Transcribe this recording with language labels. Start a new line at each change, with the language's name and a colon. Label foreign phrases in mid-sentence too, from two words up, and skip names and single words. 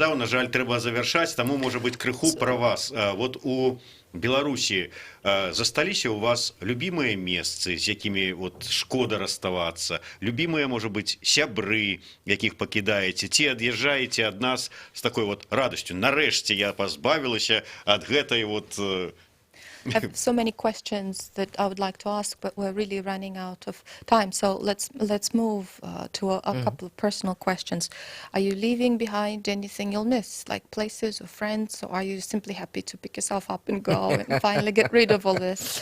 Belarusian: На жаль, трэба завяршаць, таму, можа быць, крыху пра вас. Вот у Беларусі засталіся ў вас любімыя месцы, з якімі вот шкода расставацца, любімыя, можа быць, сябры, якіх пакідаеце, ці ад'язджаеце ад нас з такой вот радасцю. Нарэшце я пазбавілася ад гэтай вот...
English: I have so many questions that I would like to ask, but we're really running out of time. So let's move to a couple of personal questions. Are you leaving behind anything you'll miss, like places or friends, or are you simply happy to pick yourself up and go and finally get rid of all this?